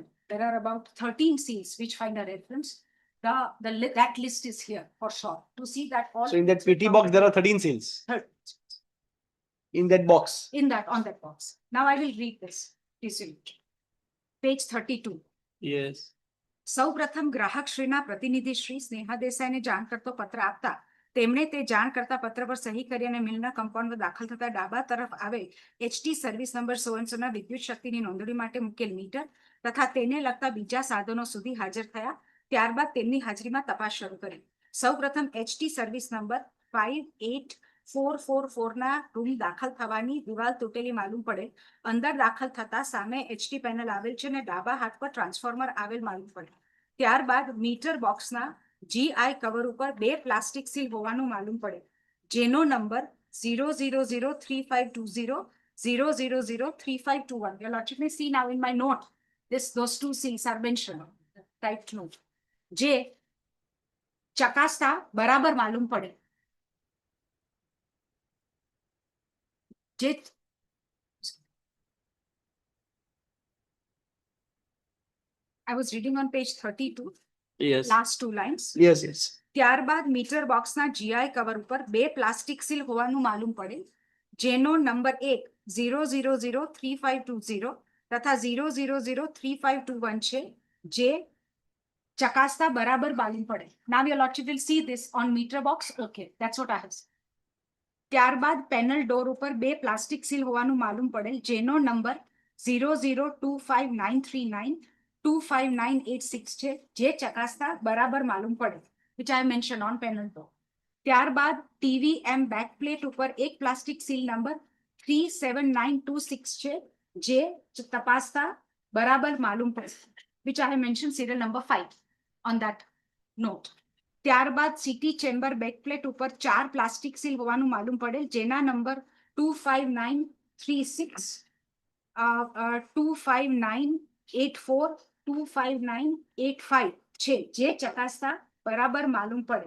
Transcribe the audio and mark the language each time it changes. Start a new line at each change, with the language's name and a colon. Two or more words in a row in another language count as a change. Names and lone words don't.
English: There are about 13 seals which find a reference. That list is here for sure to see that all. So in that PT box, there are 13 seals. In that box. On that box. Now I will read this. Page 32. Yes.
Gujarati: સૌપ્રથમ ગ્રાહક શ્રીના પ્રતિનિધિ શ્રી સ્નેહા દેસાઈને જાણ કરતો પત્ર આપતા તેમણે તે જાણ કરતા પત્ર પર સહી કરી અને મિલના કમ્પાઉન્ડમાં દાખલ થતા ડાબા તરફ આવે HT
English: service number
Gujarati: 16 વિદ્યુત શક્તિની નોંધણી માટે મૂકેલ મીટર તથા તેને લગતા બીજા સાધનો સુધી હાજર થયા ત્યારબાદ તેમની હાજરીમાં તપાસ શરૂ કરી. સૌપ્રથમ HT
English: service number
Gujarati: 58444 ના રૂમ દાખલ થવાની દિવાલ તૂટેલી માલુમ પડે. અંદર દાખલ થતા સામે
English: HT panel
Gujarati: આવેલ છે અને ડાબા હાથ પર ટ્રાન્સફોર્મર આવેલ માલુમ પડે. ત્યારબાદ મીટર બોક્સના
English: GI cover
Gujarati: ઉપર 2
English: plastic seal
Gujarati: હોવાનું માલુમ પડે જેનો નંબર 0003520 0003521.
English: Your Lordship may see now in my note those 2 seals are mentioned. Typed note.
Gujarati: જે ચકાસતા બરાબર માલુમ પડે.
English: જે I was reading on page 32. Yes. Last 2 lines. Yes.
Gujarati: ત્યારબાદ મીટર બોક્સના
English: GI cover
Gujarati: ઉપર 2
English: plastic seal
Gujarati: હોવાનું માલુમ પડે જેનો નંબર 1 0003520 તથા 0003521 છે જે ચકાસતા બરાબર માલુમ પડે.
English: Now your Lordship will see this on meter box. Okay, that's what I have said.
Gujarati: ત્યારબાદ
English: panel door
Gujarati: ઉપર 2
English: plastic seal
Gujarati: હોવાનું માલુમ પડે જેનો નંબર 0025939 25986 છે જે ચકાસતા બરાબર માલુમ પડે.
English: which I mentioned on panel 2.
Gujarati: ત્યારબાદ
English: TVM back plate
Gujarati: ઉપર એક
English: plastic seal
Gujarati: નંબર 37926 છે જે તપાસતા બરાબર માલુમ પડે,
English: which I have mentioned serial number 5 on that note.
Gujarati: ત્યારબાદ
English: city chamber back plate
Gujarati: ઉપર 4
English: plastic seal
Gujarati: હોવાનું માલુમ પડેલ જેના નંબર 25936 25984 25985 છે જે ચકાસતા બરાબર માલુમ પડે.